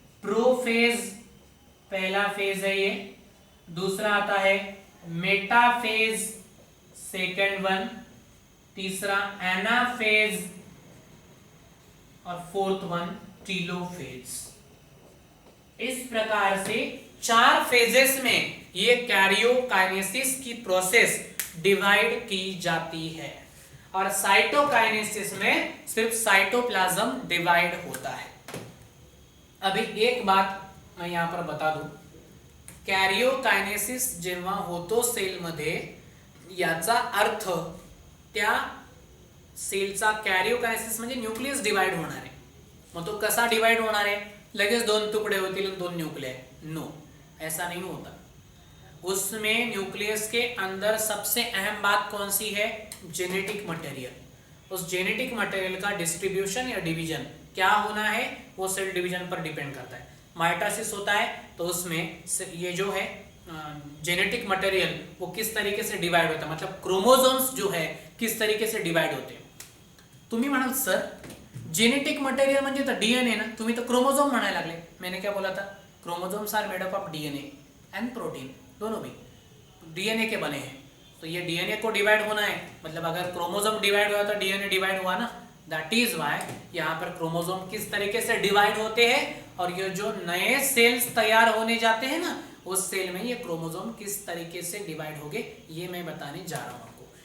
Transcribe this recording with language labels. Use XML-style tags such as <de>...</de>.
<hi>Prophase पहला phase है ये, दूसरा आता है मेटाफेज सेकेंड वन, तीसरा एनाफेज और फोर्थ वन टीलोफेज। इस प्रकार से 4 फेजेस में ये कैरियोकाइनेसिस की प्रोसेस डिवाइड की जाती है और साइटोकाइनेसिस में सिर्फ साइटोप्लाज्म डिवाइड होता है।</hi> <mr>अभी एक बात मैं यहां पर बता दूं, कॅरिओकायनेसिस जेव्हा होतो सेलमध्ये, याचा अर्थ त्या सेलचा कॅरिओकायनेसिस म्हणजे न्यूक्लियस डिवाइड होणार आहे। मग तो कसा डिवाइड होणार आहे? लगेच 2 टुकड़े होतील</mr> <hi>और 2 न्यूक्लियाई? नो, ऐसा नहीं होता। उसमें न्यूक्लियस के अंदर सबसे अहम बात कौन सी है? Genetic material. उस जेनेटिक मटेरियल का डिस्ट्रीब्यूशन या डिवीजन क्या होना है, वो सेल डिवीजन पर डिपेंड करता है। माइटोसिस होता है तो उसमें ये जो है जेनेटिक मटेरियल वो किस तरीके से डिवाइड होता है, मतलब क्रोमोसोम्स जो है किस तरीके से डिवाइड होते हैं।</hi> <mr>तुम्ही म्हणाल सर जेनेटिक मटेरियल म्हणजे तर डीएनए ना, तुम्ही तो क्रोमोसोम म्हणायला लागले।</mr> <hi>मैंने क्या बोला था?</hi> <en>chromosomes are made up of DNA and protein,</en> <hi>दोनों भी डीएनए के बने हैं। तो ये डीएनए को डिवाइड होना है, मतलब अगर क्रोमोसोम डिवाइड हुआ तो डीएनए डिवाइड हुआ ना।</hi> <en>that is why</en> <hi>यहाँ पर क्रोमोसोम किस तरीके से डिवाइड होते हैं और ये जो नए सेल्स तैयार होने जाते हैं ना, उस सेल में ये क्रोमोसोम किस तरीके से डिवाइड होंगे, ये मैं बताने जा रहा हूँ आपको।</hi>